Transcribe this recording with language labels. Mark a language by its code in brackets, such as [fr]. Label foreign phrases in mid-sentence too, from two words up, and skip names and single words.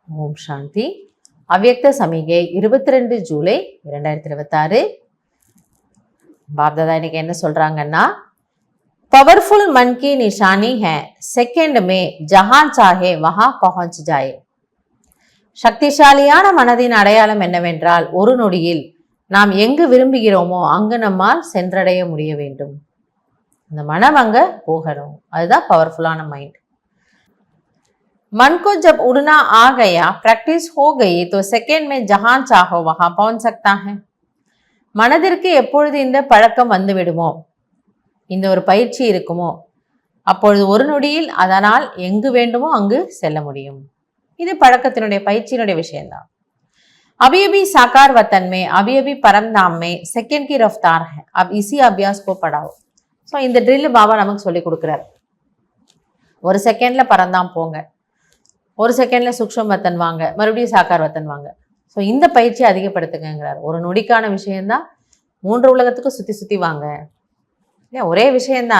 [ta] ஓம் சாந்தி. அவ்யக்த சமிகை 22 ஜூலை 2026. பாப்தாதா இன்னைக்கு என்ன சொல்றாங்கன்னா, [hi] पावरफुल मन की निशानी है, सेकंड में जहां चाहे वहां पहुंच जाए. [ta] சக்திசாலியான மனதின் அடையாளம் என்னவென்றால், ஒரு நொடியில் நாம் எங்கு விரும்புகிறோமோ அங்கு நம்மால் சென்றடைய முடிய வேண்டும். இந்த மனம் அங்க போகணும். அதுதான் பவர்ஃபுல்லான மைண்ட். [hi] मन को जब उड़ना आ गया, प्रैक्टिस हो गई तो सेकेंड में जहां चाहो वहां पहुंच सकता है. [ta] மனதிற்கு எப்பொழுது இந்த பழக்கம் வந்து விடுமோ, இந்த ஒரு பயிற்சி இருக்குமோ, அப்பொழுது ஒரு நொடியில் அதனால் எங்கு வேண்டுமோ அங்கு செல்ல முடியும். இது பழக்கத்தினுடைய பயிற்சியினுடைய விஷயம்தான். [hi] अभी अभी साकार वतन में, अभी अभी परम धाम में सेकेंड की रफ्तार है, अब इसी अभ्यास को पढ़ाओ. [ta] ஸோ இந்த ட்ரில் பாபா நமக்கு சொல்லி கொடுக்குறாரு. ஒரு செகண்ட்ல பரந்தாம் போங்க, ஒரு செகண்ட்ல சூக்ஷ்ம வத்தன் வாங்க, மறுபடியும் சாக்கார் வத்தன் வாங்க. ஸோ இந்த பயிற்சியை அதிகப்படுத்துங்கிறார். ஒரு நொடிக்கான விஷயம்தான், 3 உலகத்துக்கு சுற்றி சுற்றி வாங்க. இல்லையா, ஒரே விஷயம்தான்.